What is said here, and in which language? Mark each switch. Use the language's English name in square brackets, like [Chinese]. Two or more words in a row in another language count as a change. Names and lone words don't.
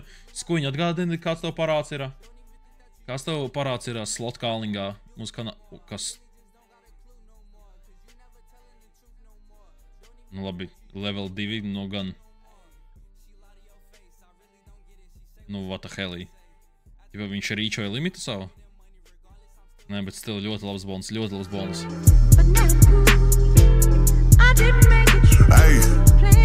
[Latvian] Skuiņu atgādini, kāds tev parāds ir? Kāds tev parāds ir slot kālingā? Kas? Nu labi, level 2, nu gan. Nu, [English] what the hell? [Latvian] Ja viņš rīčoja limitu savu? Nē, bet still ļoti labs bonus, ļoti labs bonus. Hey.